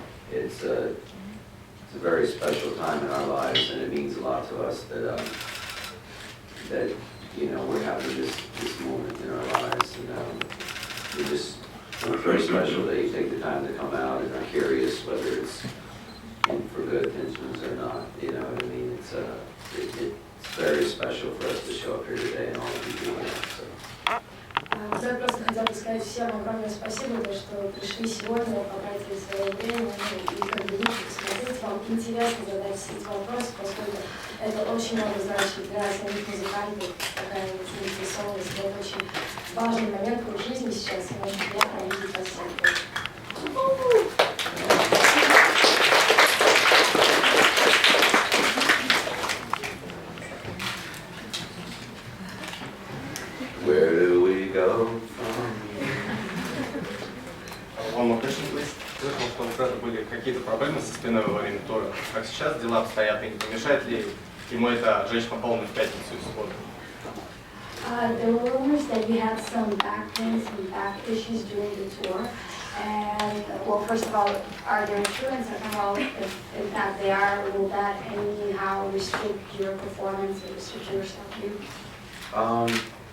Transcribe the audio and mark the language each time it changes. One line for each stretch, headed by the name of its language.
English: It's a very special time in our lives, and it means a lot to us that you know, we're having this moment in our lives, and it's very special that you take the time to come out and are curious whether it's for good intentions or not. You know what I mean? It's very special for us to show up here today and all of you doing it. So.
Russian: Я просто хотела бы сказать всем огромное спасибо, за что пришли сегодня, потратили свое время, и как бы посмотреть, вам интересно задать все эти вопросы, поскольку это очень много значит для самих музыкантов, такая заинтересованность, это очень важный момент в их жизни сейчас, и очень приятно видеть вас всех.
English: go from here? One more question, please.
Russian: Слышал, что у Фреда были какие-то проблемы со спиной во время тура. Как сейчас дела обстоят и не помешает ли ему это жечь по полной в пятницу и субботу?
English: There were rumors that you had some back pains and back issues during the tour. And, well, first of all, are there insurance? Second of all, if in fact they are, will that anyhow restrict your performance or restrict your stuff?